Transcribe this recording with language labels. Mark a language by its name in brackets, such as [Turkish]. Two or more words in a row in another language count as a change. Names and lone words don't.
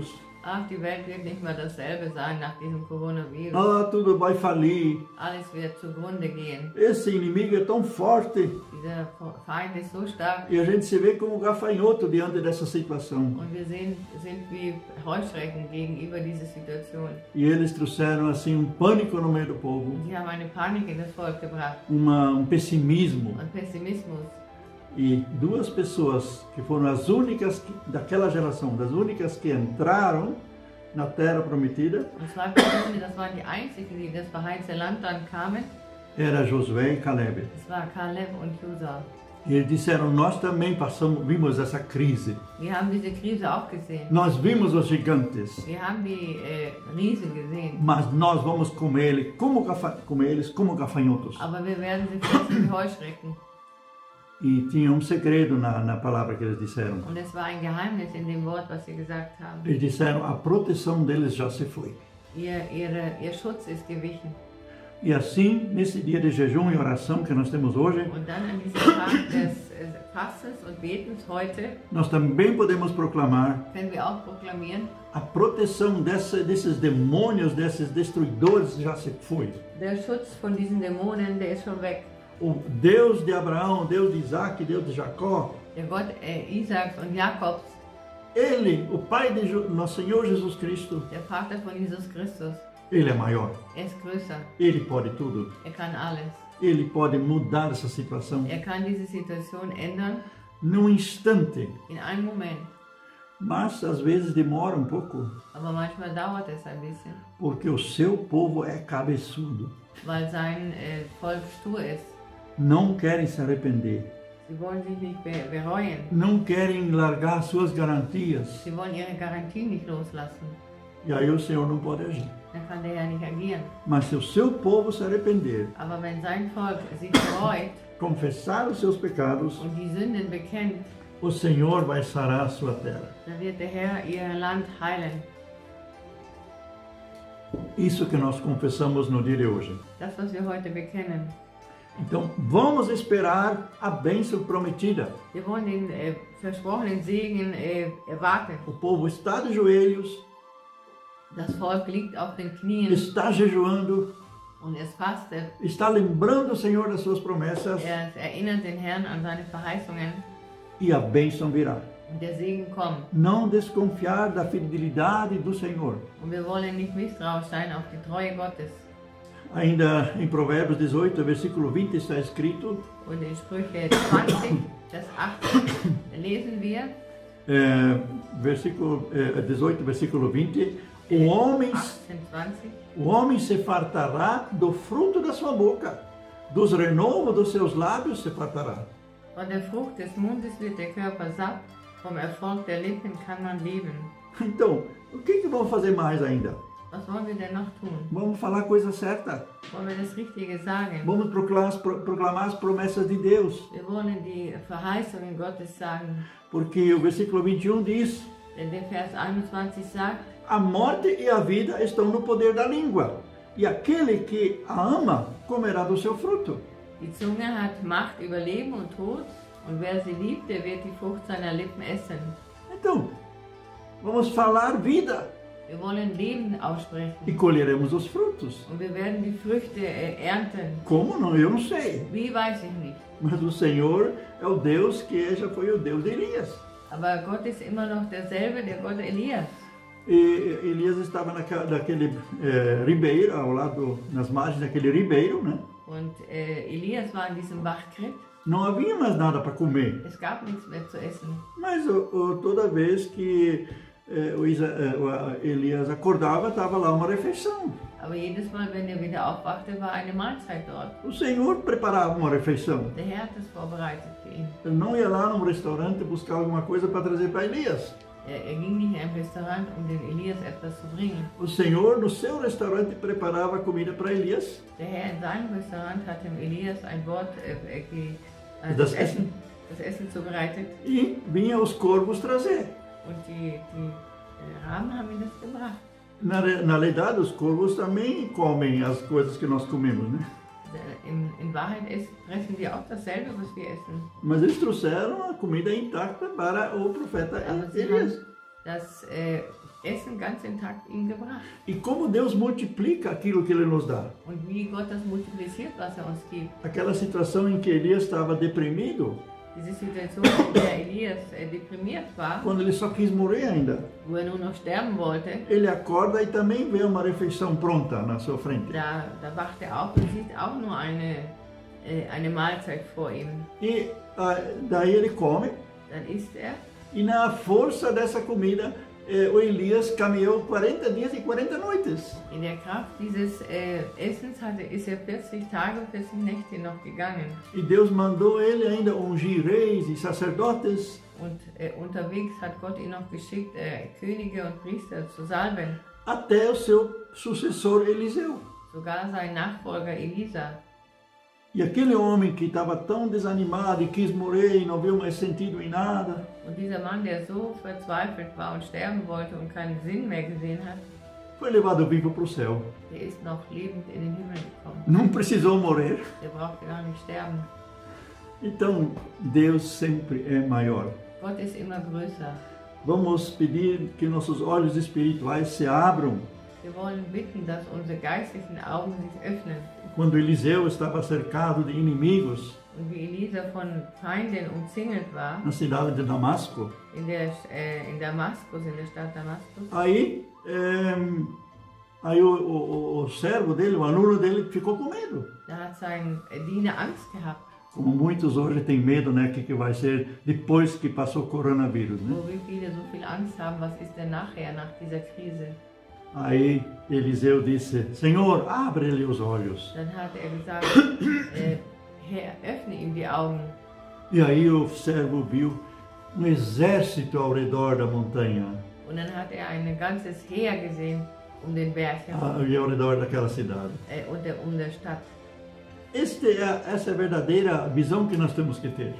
[German] Ach, die Welt wird nicht mehr dasselbe sein nach diesem Coronavirus. [Portuguese] Ah, tudo vai falir. [German] Alles wird zugrunde gehen. [Portuguese] Esse inimigo é tão forte. [German] Dieser Feind ist so stark [Portuguese] E a gente se vê como gafanhoto diante dessa situação. [German] und wir sind wie Heuschrecken gegenüber dieser Situation. [Portuguese] E eles trouxeram assim pânico no meio do povo, [German] Und sie haben eine Panik in das Volk gebracht [Portuguese] pessimismo. [German] und Pessimismus. [Portuguese] E duas pessoas que foram as únicas daquela geração, das únicas que entraram na terra prometida, [German] Und 2 Personen, das waren die einzigen, die in das verheißene Land dann kamen. [Portuguese] era Josué e Caleb. [German] Das war Kaleb und Josua. [Portuguese] E eles disseram: nós também vimos essa crise. [German] Wir haben diese Krise auch gesehen. [Portuguese] Nós vimos os gigantes, [German] Wir haben die Riesen gesehen. [Portuguese] mas nós vamos comer eles como gafanhotos. [German] Aber wir werden sie fressen wie Heuschrecken. [Portuguese] E tinha segredo na palavra que eles disseram. [German] Und es war ein Geheimnis in dem Wort, was sie gesagt haben. [Portuguese] Eles disseram: a proteção deles já se foi. [German] Ihr Schutz ist gewichen. [Portuguese] E assim, nesse dia de jejum e oração que nós temos hoje, [German] Und dann an diesem Tag des Fastens und Betens heute [Portuguese] nós também podemos proclamar [German] können wir auch proklamieren, [Portuguese] a proteção desses demônios, desses destruidores já se foi. [German] der Schutz von diesen Dämonen, der ist schon weg. [Portuguese] O Deus de Abraão, Deus de Isaac, Deus de Jacó, [German] Der Gott Isaaks und Jakobs, [Portuguese] Ele, o Pai de nosso Senhor Jesus Cristo, [German] der Vater von Jesus Christus, [Portuguese] Ele é maior. [German] ist größer. [Portuguese] Ele pode tudo. [German] Kann alles. [Portuguese] Ele pode mudar essa situação [German] Kann diese Situation ändern [Portuguese] num instante. [German] in einem Moment. [Portuguese] Mas às vezes demora um pouco, [German] Aber manchmal dauert es ein bisschen, [Portuguese] porque o seu povo é cabeçudo. [German] weil sein Volk stur ist. [Portuguese] Não querem se arrepender. [German] Sie wollen sich nicht bereuen. [Portuguese] Não querem largar suas garantias. [German] Sie wollen ihre Garantie nicht loslassen. [Portuguese] E aí o Senhor não pode agir. [German] Dann kann der Herr nicht agieren. [Portuguese] Mas se o seu povo se arrepender, [German] Aber wenn sein Volk sich bereut [Portuguese] confessar os seus pecados, [German] und die Sünden bekennt, [Portuguese] o Senhor vai sarar a sua terra. [German] dann wird der Herr ihr Land heilen. [Portuguese] Isso que nós confessamos no dia de hoje. [German] Das, was wir heute bekennen. [Portuguese] Então, vamos esperar a bênção prometida. [German] Wir wollen den versprochenen Segen erwarten. [Portuguese] O povo está de joelhos, [German] Das Volk liegt auf den Knien [Portuguese] está jejuando, [German] und es fastet. [Portuguese] está lembrando o Senhor das suas promessas [German] Erinnert den Herrn an seine Verheißungen [Portuguese] e a bênção virá. [German] und der Segen kommt. [Portuguese] Não desconfiar da fidelidade do Senhor. [German] Und wir wollen nicht misstrauisch sein auf die Treue Gottes. [Portuguese] Ainda em Provérbios 18, versículo 20 está escrito, [German] Und in Sprüche 20, Vers 18 lesen wir, [Portuguese] versículo 18, versículo 20, o homem [German] 18, 20, [Portuguese] O homem se fartará do fruto da sua boca, dos renovos dos seus lábios se fartará. [German] von der Frucht des Mundes wird der Körper satt, vom Erfolg der Lippen kann man leben. [Portuguese] Então, o que vamos fazer mais ainda? [German] Was wollen wir denn noch tun? [Portuguese] Vamos falar a coisa certa. [German] Wollen wir das Richtige sagen? [Portuguese] Vamos proclamar as promessas de Deus. [German] Wir wollen die Verheißungen Gottes sagen. [Portuguese] Porque o versículo 21 diz, [German] Denn der Vers 21 sagt, [Portuguese] a morte e a vida estão no poder da língua, e aquele que a ama comerá do seu fruto. [German] die Zunge hat Macht über Leben und Tod, und wer sie liebt, der wird die Frucht seiner Lippen essen. [Portuguese] Então, vamos falar vida. [German] Wir wollen Leben [Portuguese] e [German] aussprechen [Portuguese] colheremos os frutos. [German] und wir werden die Früchte ernten. [Portuguese] Como não? Eu não sei. [German] Wie, weiß ich nicht. [Portuguese] Mas o Senhor é o Deus que já foi o Deus de Elias. [German] Aber Gott ist immer noch derselbe, der Gott Elias. [Portuguese] E Elias estava naquele ribeiro, ao lado, nas margens daquele ribeiro, né? [German] Und Elias war in diesem Bach Krit. [Portuguese] Não havia mais nada para comer. [German] Es gab nichts mehr zu essen. [Portuguese] Mas toda vez que Elias acordava, estava lá uma refeição. [German] Aber jedes Mal, wenn er wieder aufwachte, war eine Mahlzeit dort. [Portuguese] O Senhor preparava uma refeição. [German] Der Herr hat es vorbereitet für ihn. [Portuguese] Ele não ia lá num restaurante buscar alguma coisa para trazer para Elias. [German] Er ging nicht in ein Restaurant, den Elias etwas zu bringen. [Portuguese] O Senhor, no seu restaurante, preparava comida para Elias. [German] Der Herr in seinem Restaurant hat dem Elias ein Wort, Das das Essen zubereitet. [Portuguese] E vinha os corvos trazer. [German] Und die Raben haben ihm das gebracht. [Portuguese] Na realidade, os corvos também comem as coisas que nós comemos, né? [German] In Wahrheit fressen die auch dasselbe, was wir essen. [Portuguese] Mas eles trouxeram a comida intacta para o profeta [German] Aber sie Elias. haben das Essen ganz intakt ihm gebracht. [Portuguese] E como Deus multiplica aquilo que Ele nos dá. [German] Und wie Gott das multipliziert, was er uns gibt. [Portuguese] Aquela situação em que Elias estava deprimido, [German] Diese Situation, in der Elias deprimiert war, [Portuguese] quando ele só quis morrer ainda. [German] wo er nur noch sterben wollte, [Portuguese] Ele acorda e também vê uma refeição pronta na sua frente. [German] da wacht er auf und sieht auch nur eine Mahlzeit vor ihm. [Portuguese] E daí ele come, [German] Dann isst er. [Portuguese] e na força dessa comida, o Elias caminhou 40 dias e 40 noites. [German] In der Kraft dieses Essens ist er 40 Tage und 40 Nächte noch gegangen. [Portuguese] E Deus mandou ele ainda ungir reis e sacerdotes. [German] Und unterwegs hat Gott ihn noch geschickt, Könige und Priester zu salben. [Portuguese] Até o seu sucessor Eliseu. [German] Sogar sein Nachfolger Elisa. [Portuguese] E aquele homem que estava tão desanimado e quis morrer e não viu mais sentido em nada, [German] Und dieser Mann, der so verzweifelt war und sterben wollte und keinen Sinn mehr gesehen hat, [Portuguese] foi levado vivo para o céu. [German] der ist noch lebend in den Himmel gekommen. [Portuguese] Não precisou morrer. [German] Der brauchte gar nicht sterben. [Portuguese] Então, Deus sempre é maior. [German] Gott ist immer größer. [Portuguese] Vamos pedir que nossos olhos espirituais se abram. [German] Wir wollen bitten, dass unsere geistlichen Augen sich öffnen. [Portuguese] Quando Eliseu estava cercado de inimigos [German] Und wie Elisa von Feinden umzingelt war, [Portuguese] na cidade de Damasco, [German] in Damaskus, in der Stadt Damaskus, [Portuguese] aí o servo dele, o aluno dele, ficou com medo. [German] da hat sein Diener Angst gehabt. [Portuguese] Como muitos hoje têm medo, né, que vai ser depois que passou o coronavírus, né? [German] Wo wie viele so viel Angst haben, was ist denn nachher, nach dieser Krise? [Portuguese] Aí Eliseu disse: Senhor, abre-lhe os olhos. [German] Dann hat er gesagt, Herr, öffne ihm die Augen. [Portuguese] E aí o servo viu exército ao redor da montanha [German] Und dann hat er ein ganzes Heer gesehen den Berg herum [Portuguese] e ao redor daquela cidade. [German] Und der Stadt. [Portuguese] Essa é a verdadeira visão que nós temos que ter.